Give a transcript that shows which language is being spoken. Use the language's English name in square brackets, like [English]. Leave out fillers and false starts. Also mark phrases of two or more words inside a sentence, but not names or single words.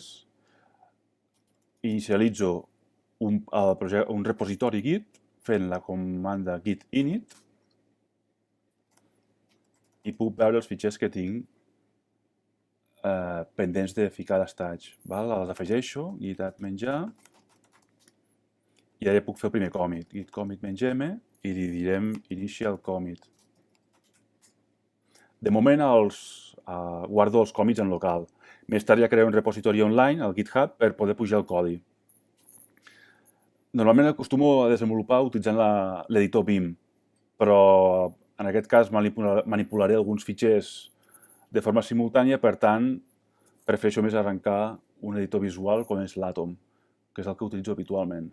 [Catalan] Inicialitzo un repositori Git fent la comanda git init i puc veure els fitxers que tinc pendents de ficar l'estatge. Els afegeixo, git add menjar, i ara puc fer el primer commit, git commit -m, i li direm [English] initial commit. [Catalan] De moment guardo els commits en local. Més tard ja crearé un repositori online, al GitHub, per poder pujar el codi. Normalment acostumo a desenvolupar utilitzant l'editor Vim, però en aquest cas manipularé alguns fitxers de forma simultània, per tant, prefereixo més arrencar un editor visual com és l'Atom, que és el que utilitzo habitualment.